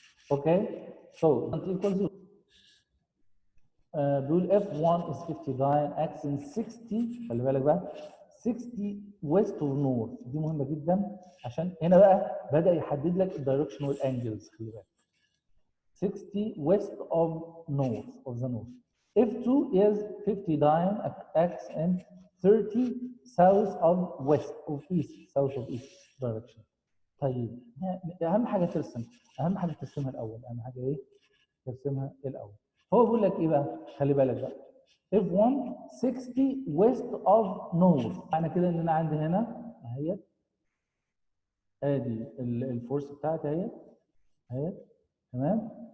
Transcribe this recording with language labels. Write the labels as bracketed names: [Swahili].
[English] Okay, so equals 0. [Arabic] بيقول [English] F1 is 59 acts in 60. [Arabic] خلي بالك بقى 60 [English] west of north. [Arabic] دي مهمة جدا عشان هنا بقى بدأ يحدد لك الدايركشن والانجلز. خلي بالك [English] 60 west of the north. F2 is 59 acts in 30 south of east direction. [Arabic] طيب اهم حاجه ترسمها الاول. اهم حاجه ايه؟ ترسمها الاول. هو بيقول لك ايه بقى؟ خلي بالك بقى F1 60 [English] west of north. [Arabic] معنى كده ان انا عندي هنا اهي ادي الفورس بتاعتي اهي تمام.